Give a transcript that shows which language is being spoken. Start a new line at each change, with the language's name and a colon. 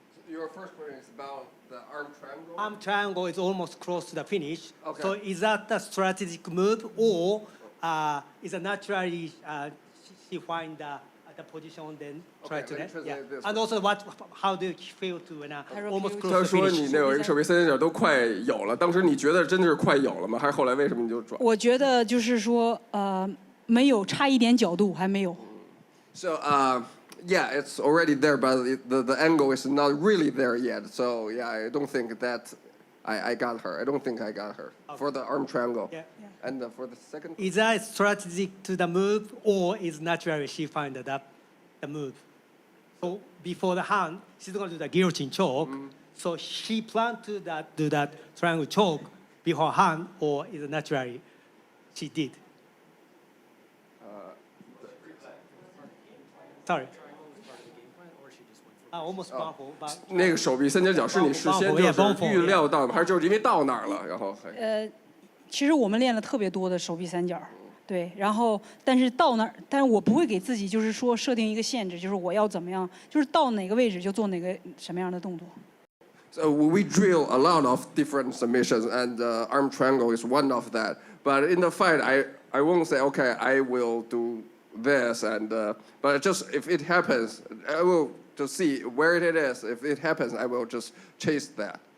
English: Your first point is about the arm triangle? Arm triangle is almost close to the finish. Okay. So is that a strategic move, or is it naturally she find the position then try to let me translate this. And also how do you feel to almost
Chinese: 他
English: close to
Chinese: 说
English: finish?
Chinese: 你那有一个手臂三角都快有了，当时你觉得真的是快有了吗？还是后来为什么你就转？我觉得就是说没有差一点角度，还没有。
English: So yeah, it's already there, but the angle is not really there yet. So yeah, I don't think that I got her. I don't think I got her for the arm triangle. Yeah. And for the second. Is that strategic to the move, or is naturally she find the move? So before the hand, she's going to do the guillotine choke. So she planned to do that triangle choke before hand, or is it naturally she did? Sorry. Almost powerful, but
Chinese: 那个手臂三角脚是你事先就是预料到的，还是就是因为到那儿了，然后还？其实我们练了特别多的手臂三角，对，然后但是到那儿，但是我不会给自己就是说设定一个限制，就是我要怎么样，就是到哪个位置就做哪个什么样的动作。
English: So we drill a lot of different submissions, and arm triangle is one of that. But in the fight, I won't say, okay, I will do this, and but just if it happens, I will to see where it is. If it happens, I will just chase that.